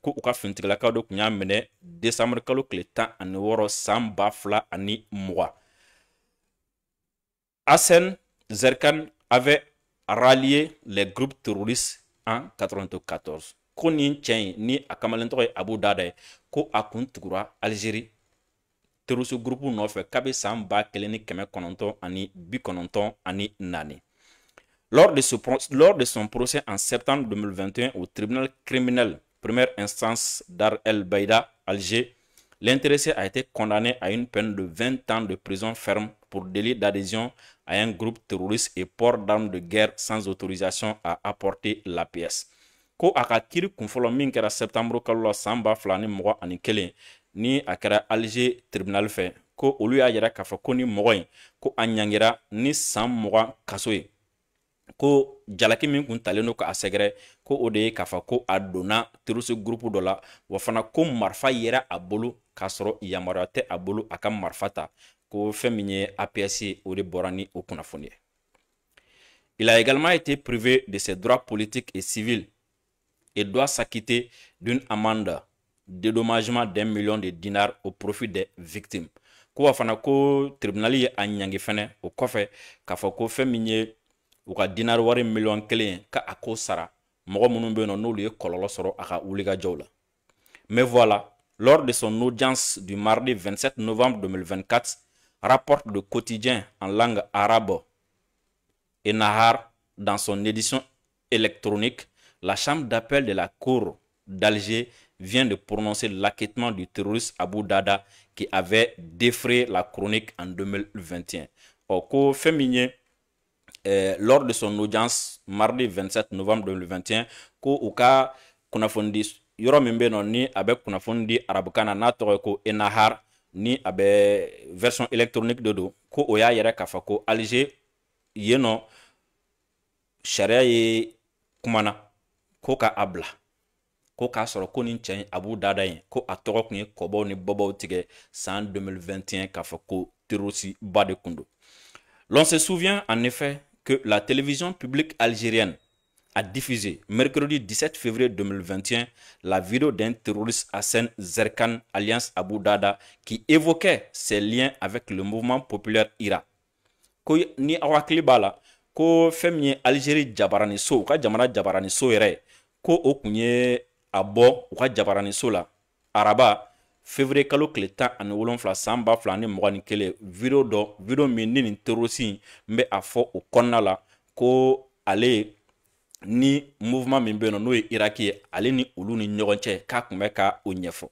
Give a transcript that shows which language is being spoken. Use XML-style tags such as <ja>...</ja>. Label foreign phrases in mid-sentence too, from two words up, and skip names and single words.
<bm>Ko u ka finitigilakaw de kun y'a minɛ décembre kalo tile 16 san 2020.</bm> <fr>Hassan Zerkan avait rallié les groupes terroristes en 1994.</fr> <bm>Ko nin cɛ ni a kamalen tɔgɔ ye Abu Dada ye ko a kun tugura Algérie</bm> <fr>terroriste groupe</fr> <bm>nɔfɛ kabi san 1994.</bm> <fr>Lors de son procès en septembre 2021 au tribunal criminel première instance Dar El Baïda, Alger, l'intéressé a été condamné à une peine de 20 ans de prison ferme pour délit d'adhésion à un groupe terroriste et port d'armes de guerre sans autorisation à apporter la pièce.</fr> <bm>Ko a ka kiri kunfɔlɔ min kɛra septembre kalo la san 2021 ni a kɛra Alger tribunal fɛ, ko olu y'a yɛrɛ k'a fɔ ko ni mɔgɔ in ko a ɲangira ni san 20 kaso ye, ko jalaki min kun talen do k'a sɛgɛrɛ ko o de ye k'a fɔ ko a donna</bm> <fr>terroriste groupe</fr> <bm>dɔ la, wa fana ko marifa yera a bolo k'a sɔrɔ yamaruya tɛ a bolo a ka marifa ta, ko fɛn min ye APS ye o de bɔra ni o kunnafoni ye.</bm> <fr>Il a également été privé de ses droits politiques et civils et doit s'acquitter d'une amende dédommagement d'1 million de dinars au profit des victimes.</fr> <bm>Ko wa fana ko tribunal ye a ɲangi fɛnɛ o kɔfɛ k'a fɔ ko fɛn min ye u ka dinar wari million 1 ka a ko sara mɔgɔ minnu bɛ yen nɔ n'olu ye kɔlɔlɔ sɔrɔ a ka wulikajɔw la.</bm> <fr>Mais voilà, lors de son audience du mardi 27 novembre 2024, rapporte le quotidien en langue arabe et Nahar dans son édition électronique, la chambre d'appel de la cour d'Alger vient de prononcer l'acquittement du terroriste Abu Dada qui avait défrayé la chronique en 2021.</fr> <bm>Ko fɛn min ye</bm> <fr>lors de son audience mardi 27 novembre 2021</fr> <bm>ko u ka kunnafoni yɔrɔ min bɛ yen nɔ ni a bɛ kunnafoni di arabukan na n'a tɔgɔ ye ko Enahar ni a bɛ</bm> <fr>version électronique</fr> <bm>de do, ko o y'a yɛrɛ k'a fɔ ko Alger yen nɔ sariya ye kumana ko ka a bila, ko k'a sɔrɔ ko nin cɛ Abu Dada in ko a tɔgɔ kun ye kɔbɔw ni bɔbɔw tigɛ san 2021 k'a fɔ ko terroriste ba de kun do.</bm> <fr>L'on se souvient en effet que la télévision publique algérienne a diffusé mercredi 17 février 2021 la vidéo d'un terroriste Hassan Zerkan alias Abu Dada qui évoquait ses liens avec le mouvement populaire IRA.</fr> <bm>ko ni aw hakili b'a la ko fɛn min ye Algérie jabaraniso u ka jamana jabaraniso yɛrɛ ko o kun ye a bɔ u ka jabaraniso la araba février kalo tile 17 san 2021 video min ni nin terroriste n bɛ a fɔ o kɔnɔna la ko ale ni mouvement min bɛ yen n'o ye Iraki ye ale ni olu ni ɲɔgɔn cɛ k'a kun bɛ ka o ɲɛfɔ.</bm>